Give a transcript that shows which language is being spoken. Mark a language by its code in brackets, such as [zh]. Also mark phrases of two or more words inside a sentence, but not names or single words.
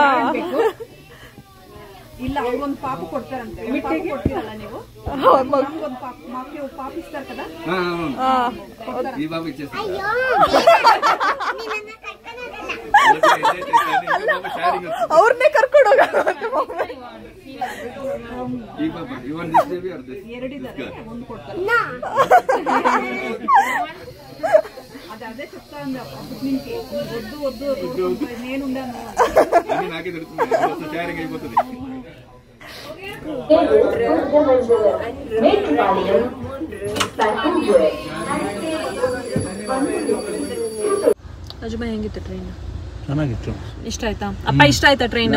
[kn] ಇಲ್ಲ ಅವ್ರಿಗೊಂದು ಪಾಪು ಕೊಡ್ತಾರಂತೆ ಪಾಪು ಕೊಡ್ತೀರಲ್ಲ ನೀವು ಒಂದು ಪಾಪು ಇಸ್ತಾರೆ కదా ಅಯ್ಯೋ ಅವ್ರನ್ನೇ ಕರ್ಕೊಂಡು ಹೋಗ ಎರಡಿದ್ದಾರೆ ಒಂದು ಕೊಡ್ತಾರೆ [te] అదే చెప్తా ఉంది నీకే వద్దు వద్దు నేను ఉన్నాను [kn] ಅಜ್ಮ ಹೆಂಗಿತ್ತು ಟ್ರೈನ್ ಚೆನ್ನಾಗಿತ್ತು ಇಷ್ಟ ಆಯ್ತಾ ಅಪ್ಪ ಇಷ್ಟ ಆಯ್ತಾ ಟ್ರೈನ್